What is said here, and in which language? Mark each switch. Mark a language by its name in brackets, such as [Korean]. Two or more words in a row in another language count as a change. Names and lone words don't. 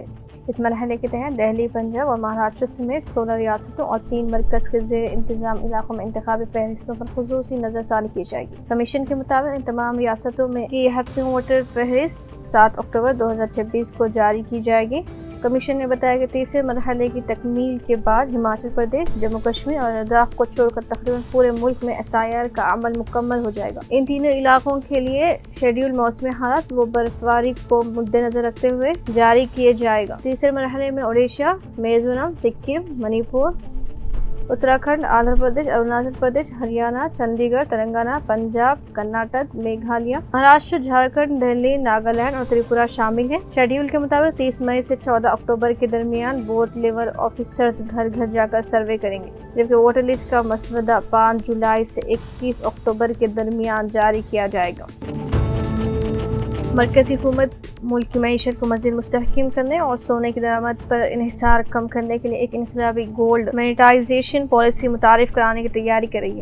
[Urdu] اس مرحلے کے تحت دہلی، پنجاب اور مہاراشٹر سمیت 16 ریاستوں اور 3 مرکز کے زیر انتظام علاقوں میں انتخابی فہرستوں پر خصوصی نظر ثانی کی جائے گی۔ کمیشن کے مطابق ان تمام ریاستوں میں کی حتمی ووٹر فہرست 7 اکتوبر 2026 کو جاری کی جائے گی۔ کمیشن نے بتایا کہ تیسرے مرحلے کی تکمیل کے بعد ہماچل پردیش، جموں کشمیر اور لداخ کو چھوڑ کر تقریباً پورے ملک میں SIR کا عمل مکمل ہو جائے گا۔ ان تینوں علاقوں کے لیے شیڈول موسمی حالات و برفباری کو مد نظر رکھتے ہوئے جاری کیے جائے گا۔ تیسرے مرحلے میں اڈیشہ، میزورم، سکم، منی پور، اتراکھنڈ، آندھرا پردیش، اروناچل پردیش، ہریانہ، چندی گڑھ، تلنگانہ، پنجاب، کرناٹک، میگھالیہ، مہاراشٹر، جھارکھنڈ، دہلی، ناگالینڈ اور تریپورہ شامل ہیں۔ شیڈول کے مطابق 30 مئی سے 14 اکتوبر کے درمیان [English] booth level officers [Urdu] گھر گھر جا کر سروے کریں گے، جبکہ [English] voter list [Urdu] کا مسودہ 5 جولائی سے 21 اکتوبر کے درمیان جاری کیا جائے گا۔ مرکزی حکومت ملک کی معیشت کو مزید مستحکم کرنے اور سونے کی درآمد پر انحصار کم کرنے کے لیے ایک انقلابی [English] gold monetization policy [Urdu] متعارف کرانے کی تیاری کر رہی ہے۔